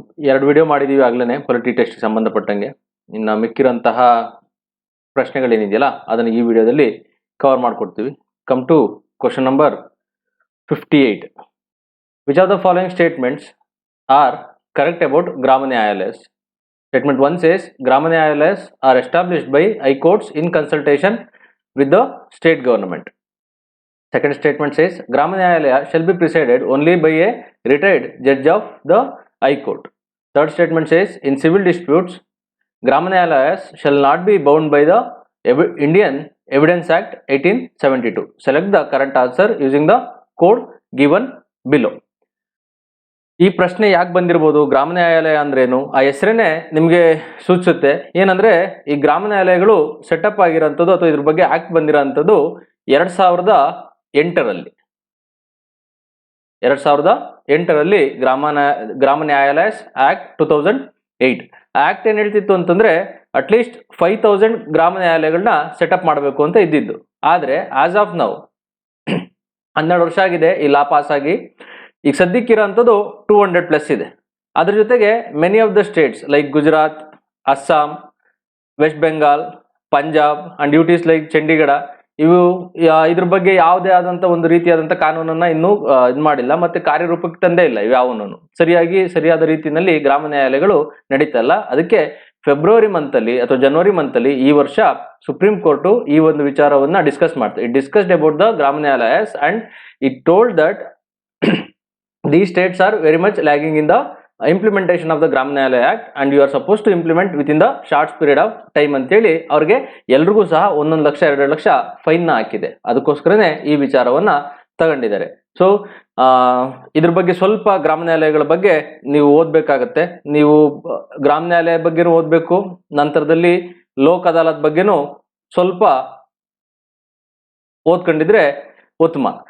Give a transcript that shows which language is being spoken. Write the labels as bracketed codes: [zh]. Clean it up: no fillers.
[kn] ಎರಡು ವಿಡಿಯೋ ಮಾಡಿದೀವಿ ಆಗ್ಲೇ ಪೊಲಿಟಿ ಟೆಸ್ಟ್ ಸಂಬಂಧಪಟ್ಟಂಗೆ. ಇನ್ನು ಮಿಕ್ಕಿರಂತಹ ಪ್ರಶ್ನೆಗಳೇನಿದೆಯಲ್ಲ ಅದನ್ನು ಈ ವಿಡಿಯೋದಲ್ಲಿ ಕವರ್ ಮಾಡ್ಕೊಡ್ತೀವಿ. [en] Come to question number 58. Which of the following statements are correct about Grama Nyayalayas? Statement 1 says Grama Nyayalayas are established by high courts in consultation with the state government. Second statement says Grama Nyayalaya shall be presided only by a retired judge of the High Court. Third statement says in civil disputes Grama Nyayalayas shall not be bound by the Indian Evidence Act 1872. Select the correct answer using the code given below. [kn] ಈ ಪ್ರಶ್ನೆ ಯಾಕೆ ಬಂದಿರಬಹುದು, ಗ್ರಾಮ ನ್ಯಾಯಾಲಯ ಅಂದ್ರೇನು, ಆ ಹೆಸರೇನೆ ನಿಮಗೆ ಸೂಚಿಸುತ್ತೆ. ಏನಂದ್ರೆ ಈ ಗ್ರಾಮ ನ್ಯಾಯಾಲಯಗಳು ಸೆಟಪ್ ಆಗಿರೋಂಥದ್ದು ಅಥವಾ ಇದ್ರ ಬಗ್ಗೆ ಆಕ್ಟ್ ಬಂದಿರೋಂಥದ್ದು 2008ರಲ್ಲಿ ಗ್ರಾಮ ನ್ಯಾಯಾಲಯಸ್ ಆಕ್ಟ್ 2008 ಆಕ್ಟ್ ಏನ್ ಹೇಳ್ತಿತ್ತು ಅಂತಂದ್ರೆ ಅಟ್ಲೀಸ್ಟ್ 5000 ಗ್ರಾಮ ನ್ಯಾಯಾಲಯಗಳನ್ನ ಸೆಟಪ್ ಮಾಡಬೇಕು ಅಂತ ಇದ್ದಿದ್ದು. ಆದ್ರೆ ಆಸ್ ಆಫ್ ನೌ 12 ವರ್ಷ ಆಗಿದೆ ಈ ಲಾ ಪಾಸ್ ಆಗಿ. ಈಗ ಸದ್ಯಕ್ಕಿರೋಂಥದ್ದು 200+ ಇದೆ. ಅದ್ರ ಜೊತೆಗೆ many of the States like Gujarat, Assam, West Bengal, Punjab and duties like Chandigarh ಇದ್ರ ಬಗ್ಗೆ ಯಾವುದೇ ಆದಂತ ಒಂದು ರೀತಿಯಾದಂತ ಕಾನೂನನ್ನ ಇನ್ನೂ ಇದು ಮಾಡಿಲ್ಲ, ಮತ್ತೆ ಕಾರ್ಯರೂಪಕ್ಕೆ ತಂದೇ ಇಲ್ಲ. ಇವ್ಯಾವನು ಸರಿಯಾದ ರೀತಿಯಲ್ಲಿ ಗ್ರಾಮ ನ್ಯಾಯಾಲಯಗಳು ನಡೀತಾ ಇಲ್ಲ. ಅದಕ್ಕೆ ಫೆಬ್ರವರಿ ಮಂತಲ್ಲಿ ಅಥವಾ ಜನವರಿ ಮಂತಲ್ಲಿ ಈ ವರ್ಷ ಸುಪ್ರೀಂ ಕೋರ್ಟ್ ಈ ಒಂದು ವಿಚಾರವನ್ನ ಡಿಸ್ಕಸ್ ಮಾಡ್ತಾರೆ. [en] It discussed about the Grama Nyayalayas and it told that these states are very much lagging in the implementation of the Grama Nyayalaya Act and you are supposed to implement within the short period of time ಅಂತೇಳಿ ಅವ್ರಿಗೆ ಎಲ್ರಿಗೂ ಸಹ 1 lakh 2 lakh fine ಹಾಕಿದೆ. [kn] ಅದಕ್ಕೋಸ್ಕರನೇ ಈ ವಿಚಾರವನ್ನ ತಗೊಂಡಿದ್ದಾರೆ. So ಇದ್ರ ಬಗ್ಗೆ ಸ್ವಲ್ಪ ಗ್ರಾಮ ನ್ಯಾಯಾಲಯಗಳ ಬಗ್ಗೆ ನೀವು ಓದ್ಬೇಕಾಗತ್ತೆ. ನೀವು ಗ್ರಾಮ ನ್ಯಾಯಾಲಯ ಬಗ್ಗೆನೂ ಓದ್ಬೇಕು, ನಂತರದಲ್ಲಿ ಲೋಕ್ ಅದಾಲತ್ ಬಗ್ಗೆನೂ ಸ್ವಲ್ಪ ಓದ್ಕೊಂಡಿದ್ರೆ ಉತ್ತಮ.